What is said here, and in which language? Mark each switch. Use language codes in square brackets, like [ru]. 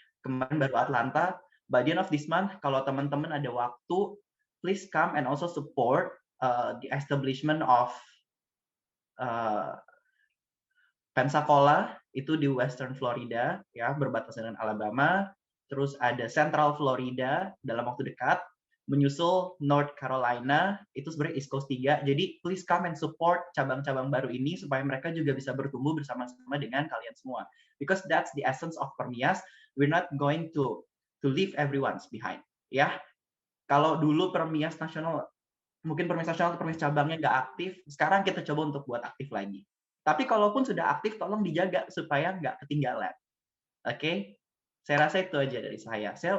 [id] Kemarin baru [en] Atlanta. By the end of this month, [id] kalau teman-teman ada waktu, [en] please come and also support the establishment of Pensacola [id] itu di Western Florida ya, berbatasan dengan Alabama. Terus ada Central Florida dalam waktu dekat, menyusul North Carolina, itu sebenarnya East Coast 3. Jadi [en] please come and support [id] cabang-cabang baru ini supaya mereka juga bisa bertumbuh bersama-sama dengan kalian semua. [en] Because that's the essence of PERMIAS. We're not going to leave everyone behind. [id] Ya, kalau dulu PERMIAS Nasional, mungkin PERMIAS Nasional atau PERMIAS cabangnya nggak aktif, sekarang kita coba untuk buat aktif lagi. Tapi kalaupun sudah aktif, tolong dijaga supaya nggak ketinggalan. Oke? Saya rasa itu aja dari saya.